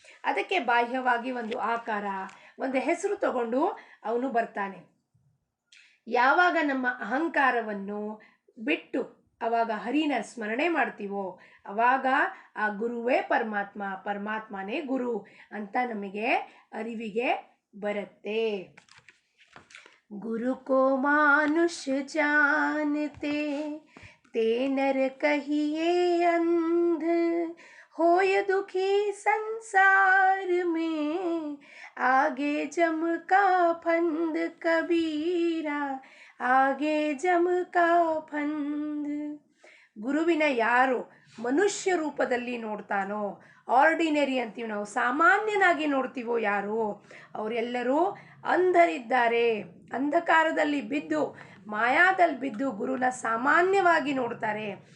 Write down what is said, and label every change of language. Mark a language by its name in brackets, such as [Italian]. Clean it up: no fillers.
[Kannada] ಅದಕ್ಕೆ ಬಾಹ್ಯವಾಗಿ ಒಂದು ಆಕಾರ, ಒಂದು ಹೆಸರು ತಗೊಂಡು ಅವನು ಬರ್ತಾನೆ. ಯಾವಾಗ ನಮ್ಮ ಅಹಂಕಾರವನ್ನು ಬಿಟ್ಟು ಅವಾಗ ಹರಿನ ಸ್ಮರಣೆ ಮಾಡ್ತೀವೋ ಅವಾಗ ಆ ಗುರುವೇ ಪರಮಾತ್ಮ, ಪರಮಾತ್ಮನೇ ಗುರು ಅಂತ ನಮಗೆ ಅರಿವಿಗೆ ಬರುತ್ತೆ. [Hindi] गुरु को मानुष जानते ते नर कहिए अंध, होय दुखी संसार में आगे जम का फंद, कबीरा आगे जम का फंद. [Kannada] ಗುರುವಿನ ಯಾರು ಮನುಷ್ಯ ರೂಪದಲ್ಲಿ ನೋಡ್ತಾನೋ, ಆರ್ಡಿನರಿ ಅಂತೀವಿ ನಾವು, ಸಾಮಾನ್ಯನಾಗಿ ನೋಡ್ತೀವೋ ಯಾರು, ಅವರೆಲ್ಲರೂ ಅಂಧರಿದ್ದಾರೆ. ಅಂಧಕಾರದಲ್ಲಿ ಬಿದ್ದು, ಮಾಯಾದಲ್ಲಿ ಬಿದ್ದು ಗುರುನ ಸಾಮಾನ್ಯವಾಗಿ ನೋಡ್ತಾರೆ.